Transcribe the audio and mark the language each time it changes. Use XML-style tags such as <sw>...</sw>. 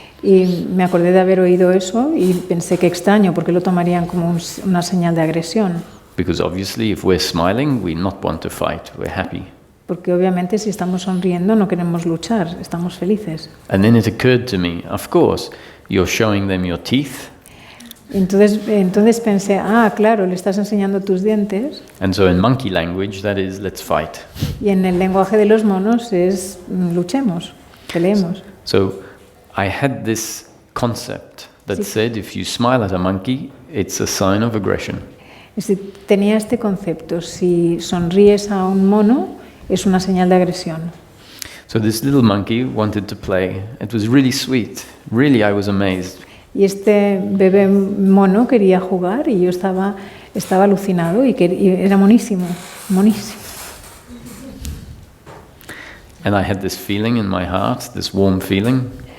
<es>Y me acordé de haber oído eso y pensé que extraño, porque lo tomarían como una señal de agresión.</es> <en>Because obviously, if we're smiling, we not want to fight. We're happy.</en> <es>Porque obviamente si estamos sonriendo no queremos luchar, estamos felices.</es> <en>And then it occurred to me, of course, you're showing them your teeth.</en> <es>Entonces pensé, claro, le estás enseñando tus dientes.</es> <en>And so in monkey language, that is, let's fight.</en> <es>Y en el lenguaje de los monos es luchemos, peleemos.</es> <en>So I had this concept that said, if you smile at a monkey, it's a sign of aggression.</en> <es>Tenía este concepto, si sonríes a un mono es una señal de agresión.</es> <en>So this little monkey wanted to play. It was really sweet. Really, I was amazed.</en> <es>Y este bebé mono quería jugar y yo estaba alucinado y era monísimo, monísimo.</es> <en>And I had this feeling in my heart, this warm feeling.</en>